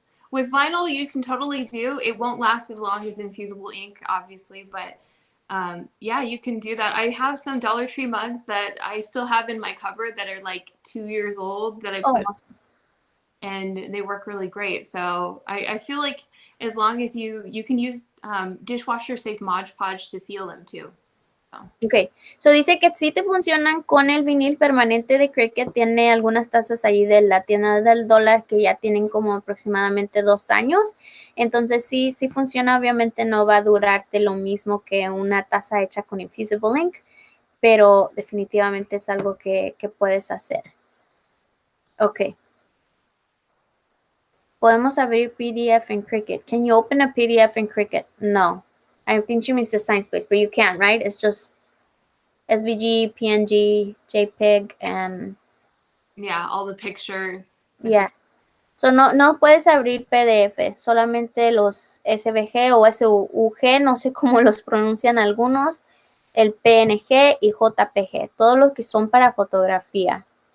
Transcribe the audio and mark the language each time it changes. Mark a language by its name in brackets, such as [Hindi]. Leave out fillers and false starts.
[English] With vinyl, you can totally do. It won't last as long as infusible ink, obviously, but yeah, you can do that. I have some Dollar Tree mugs that I still have in my cupboard that are like 2 years old that I put, and they work really great. So I feel like as long as you can use dishwasher safe Mod Podge to seal them too. [Spanish] Ok, so dice que sí te funcionan con el vinil permanente de Cricut. Tiene algunas tazas ahí de la tienda del dólar que ya tienen como aproximadamente 2 años. Entonces sí funciona. Obviamente no va a durarte lo mismo que una taza hecha con Infusible Ink, pero definitivamente es algo que puedes hacer. Ok. Podemos abrir PDF en Cricut. [English] Can you open a PDF in Cricut? No. I think she means the Science Space, but you can't, right? It's just SVG, PNG, JPEG, and yeah, all the picture. Yeah. [Spanish] So no puedes abrir PDF, solamente los SVG o SUG, no sé cómo los pronuncian algunos, el PNG y JPG, todos los que son para fotografía.